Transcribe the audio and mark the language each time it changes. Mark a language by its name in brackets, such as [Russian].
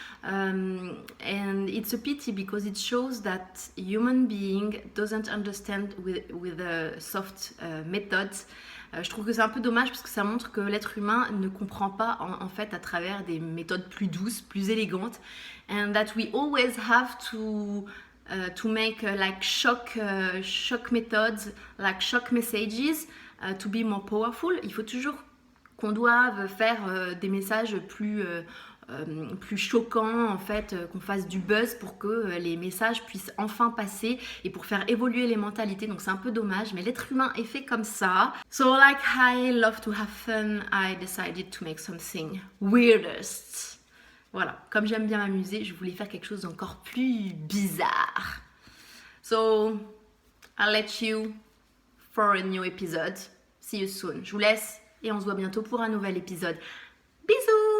[English] And it's a pity because it shows that human being doesn't understand with a soft methods. [French] Je trouve que c'est un peu dommage parce que ça montre que l'être humain ne comprend pas en fait à travers des méthodes plus douces, plus élégantes. [English] And that we always have to to make like shock methods, like shock messages, to be more powerful. [French] Il faut toujours qu'on doive faire des messages plus choquants, en fait, qu'on fasse du buzz pour que les messages puissent enfin passer et pour faire évoluer les mentalités. Donc c'est un peu dommage, mais l'être humain est fait comme ça. [English] So like I love to have fun, I decided to make something weirdest. [French] Voilà, comme j'aime bien m'amuser, je voulais faire quelque chose d'encore plus bizarre. [English] So I'll let you for a new episode. See you soon. [French] Je vous laisse et on se voit bientôt pour un nouvel épisode. Bisous!